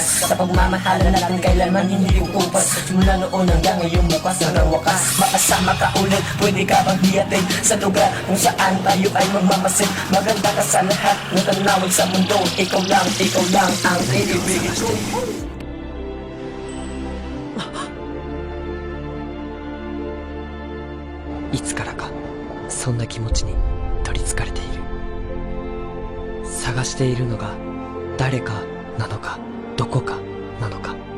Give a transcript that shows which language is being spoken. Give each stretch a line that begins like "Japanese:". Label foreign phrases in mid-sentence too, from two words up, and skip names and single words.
Filipino: Sa pagmamahalan natin kailanman hindi kukupas. Simula noon hanggang ngayon bukas na wakas. Makasama ka ulit, pwede ka bang hiyatin sa lugar kung saan tayo ay magmamasid? Maganda ka sa lahat ng tanawin sa mundo. Ikaw lang ang iibigin ko.
Japanese: いつからかそんな気持ちに取りつかれている。探しているのが誰かなのかどこかなのか。